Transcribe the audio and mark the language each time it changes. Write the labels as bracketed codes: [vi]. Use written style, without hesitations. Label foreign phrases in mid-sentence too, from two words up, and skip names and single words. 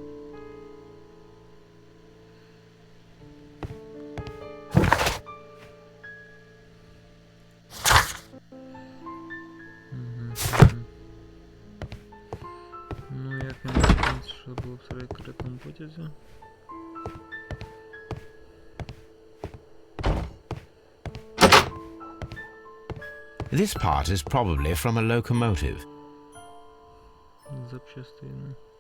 [uk] Ну, як я не знаю, що було в секретному потязі. [en] This part is probably from a locomotive. [uk] Запчастини.